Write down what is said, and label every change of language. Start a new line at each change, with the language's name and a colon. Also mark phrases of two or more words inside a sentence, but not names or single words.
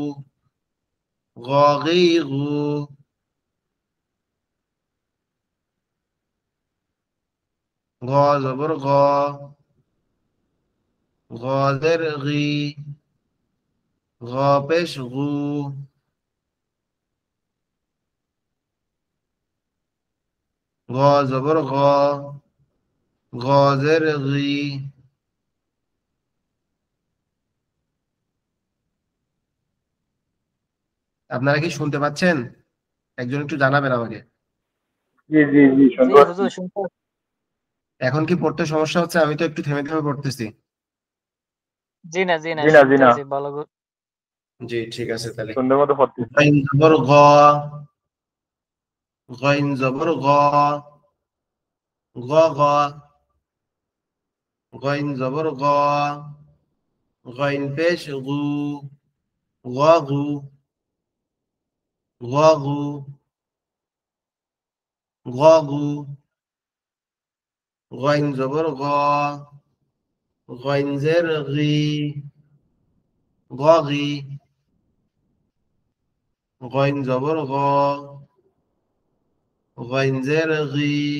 Bangla: غاغي غو، غا زبر غا، غادر غي، غا পেশ غو، غا زبر غا، غادر غي। আপনারা কি শুনতে পাচ্ছেন? একজন একটু জানাবেন আমাকে। জি জি জি, জি শুনতে পাচ্ছি। হুজুর শুনতে এখন কি পড়তে সমস্যা হচ্ছে? আমি তো একটু থেমে থেমে পড়তেছি। জি না জি না জি না জি শুনতে না, আছি ভালো করে। জি ঠিক আছে তাহলে। সুন্দর মতো পড়তেছি। غين زبر غا، غين زبر غا، غا غا، غين زبر غا، غين পেশ غو، غا غو، غا غو، গগু, গইন জবর গ, গইন জের গি, গগি, গইন জবর গ, গইন জের গি,